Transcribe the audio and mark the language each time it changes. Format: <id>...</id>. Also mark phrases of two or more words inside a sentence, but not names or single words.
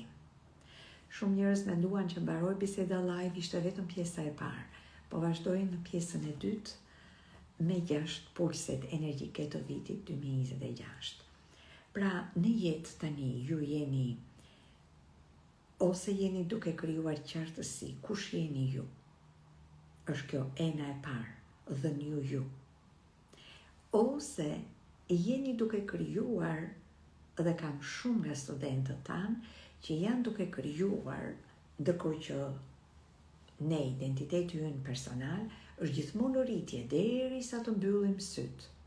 <sq>Shumë njerëz menduan që mbaroi biseda live ishte vetëm pjesa e parë, po vazhdojnë në pjesën e dytë me 6 pulset energjike të vitit 2026. Pra, në jetë tani ju jeni ose jeni duke krijuar qartësi, kush jeni ju? Është kjo ena e parë,</sq> <en>the new you.</en> <sq>Ose jeni duke krijuar, dhe kam shumë nga studentët tanë që janë duke krijuar, ndërkohë që ne identiteti ynë personal është gjithmonë në rritje derisa të mbyllim syt.</sq>